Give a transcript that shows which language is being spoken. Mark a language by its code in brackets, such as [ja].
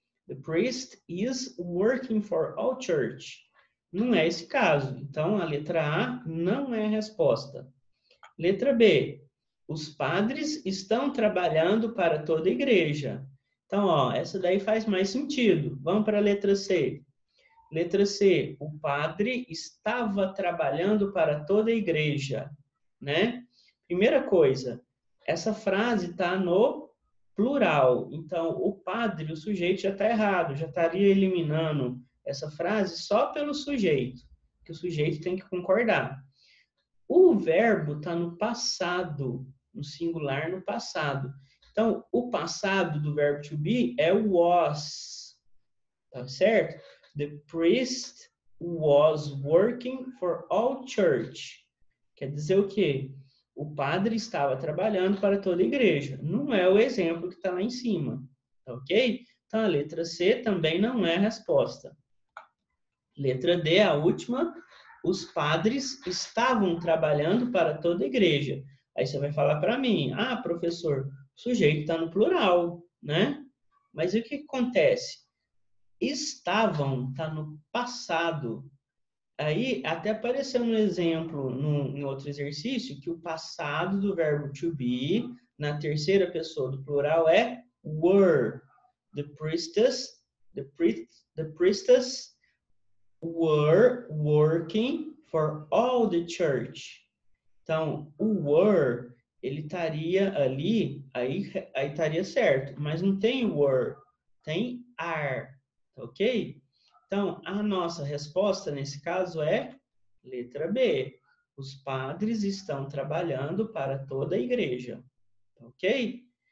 [en] The priest is working for all church. [pt] Não é esse caso. Então, a letra A não é a resposta. Letra B. Os padres estão trabalhando para toda a igreja. Então, ó, essa daí faz mais sentido. Vamos para a letra C. Letra C. O padre estava trabalhando para toda a igreja, né? Primeira coisa, essa frase está no plural. Então, o padre, o sujeito já está errado, já estaria eliminando essa frase só pelo sujeito, que o sujeito tem que concordar. O verbo está no passado, no singular no passado. Então, o passado do verbo to be é was, tá certo? [en] The priest was working for all church. [pt] Quer dizer o quê? O padre estava trabalhando para toda a igreja. Não é o exemplo que está lá em cima, tá ok? Então, a letra C também não é a resposta. Letra D, a última, os padres estavam trabalhando para toda a igreja. Aí você vai falar para mim, ah, professor, o sujeito está no plural, né? Mas o que acontece? Estavam está no passado. Aí até apareceu um exemplo em outro exercício que o passado do verbo to be na terceira pessoa do plural é were. [en] The priestess were working for all the church. [pt] Então, o were, ele estaria ali, aí estaria certo, mas não tem were, tem are, tá ok? Então, a nossa resposta nesse caso é letra B. Os padres estão trabalhando para toda a igreja, tá ok?